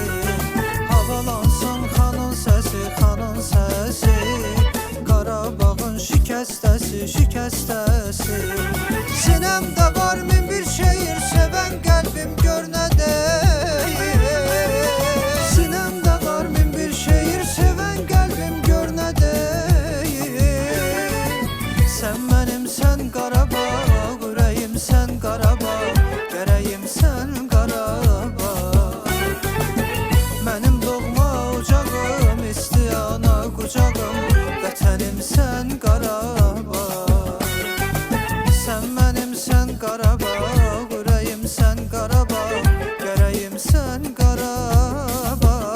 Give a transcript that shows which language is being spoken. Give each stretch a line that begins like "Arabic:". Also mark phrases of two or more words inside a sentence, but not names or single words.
Azerbaijani: Havalansın xanın səsi, xanın səsi. Qarabağın şikəstəsi, şikəstəsi. Sinəmdə var min bir şehir, sevən qəlbim gör nə deyir.
Turkish: Sinemde var min bir şehir, seven kalbim gör ne deyir. Sen benim
Azerbaijani: sen Qarabağ, ürəyim sen Qarabağ, gərəyim sen Qarabağ. Mənim doğma ocağım, isti ana qucağım, vətənim sen Qarabağ.
Turkish: Sen benim
Azerbaijani: sen Qarabağ, ürəyim sen Qarabağ, gərəyim sen Qarabağ.